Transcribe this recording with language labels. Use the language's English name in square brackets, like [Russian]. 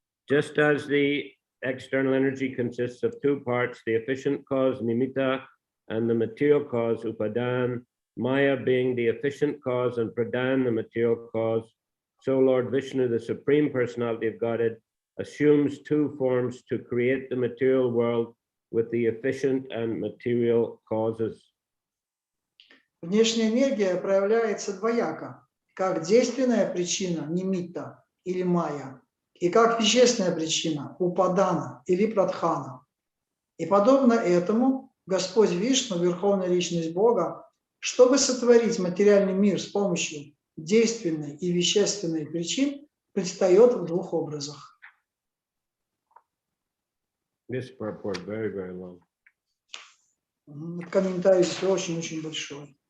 [English] Just as the external energy consists of two parts, the efficient cause Nimitta and the material cause Upadan, Maya being the efficient cause and Pradhan the material cause, so Lord Vishnu, the Supreme Personality of Godhead, assumes two forms to create the material world with the efficient and material causes. [Russian] Внешняя энергия проявляется двояко, как действенная причина Нимитта или Майя, и как вещественная причина Упадана или Прадхана. И подобно этому Господь Вишну, Верховная Личность Бога, чтобы сотворить материальный мир с помощью действенной и вещественной причин, предстает в двух образах. [English] This purport very, very long. [Russian] Комментарий здесь очень-очень большой.